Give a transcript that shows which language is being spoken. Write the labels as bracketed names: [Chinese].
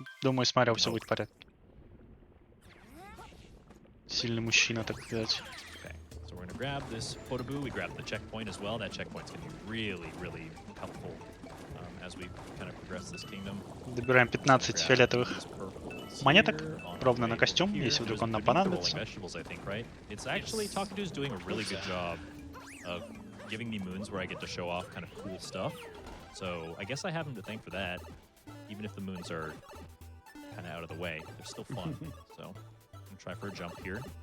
[Russian] Думаю, с Марио все будет в порядке. Сильный мужчина, так сказать. [English] Okay, so we're gonna grab this photoboo. We grabbed the checkpoint as well. That checkpoint's gonna be really, really helpful as we kind of progress this kingdom. [Russian] Добираем 15 фиолетовых монеток ровно на костюм, если вдруг он нам понадобится. [English] It's actually Talkatoo's doing a really good job of giving me moons where I get to show off kind of cool stuff. So I guess I have him to thank for that. Even if the moons are kind of out of the way, they're still fun. So I'm gonna try for a jump here.